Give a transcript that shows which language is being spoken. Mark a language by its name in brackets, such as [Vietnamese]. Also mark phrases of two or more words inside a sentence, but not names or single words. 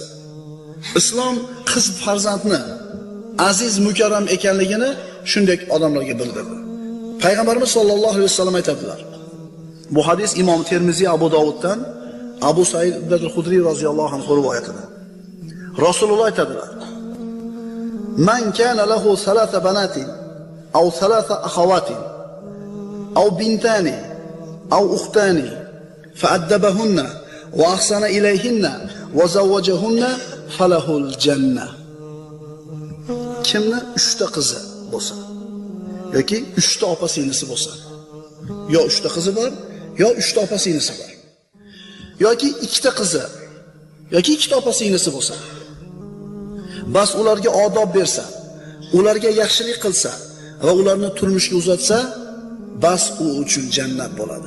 [Uzbek] Islom qiz farzandni aziz mukarram ekanligini shunday odamlarga bildirdi. Payg'ambarimiz [Arabic] صلى الله عليه وسلم [Uzbek] aytadilar. Bu hadis Imom Termiziy Abu Dovuddan Abu Said al-Khudri [Arabic] رضي الله عنه [Uzbek] rivoyatida. Rasululloh aytadilar: [Arabic] "من كان له ثلاث بنات أو ثلاث أخوات أو بنتان أو أختان فأدبهن وأحسن إليهن وزوجهن فله الجنة." [Uzbek] Kimni 3 ta qizi bo'lsa yoki 3 ta opa-singlisi bo'lsa, yo 3 ta qizi bor, yo 3 ta opa-singlisi bor, yoki 2 ta qizi yoki 2 ta opa-singlisi bo'lsa, bas ularga odob bersa, ularga yaxshilik qilsa va ularni turmushga uzatsa, bas u uchun jannat bo'ladi.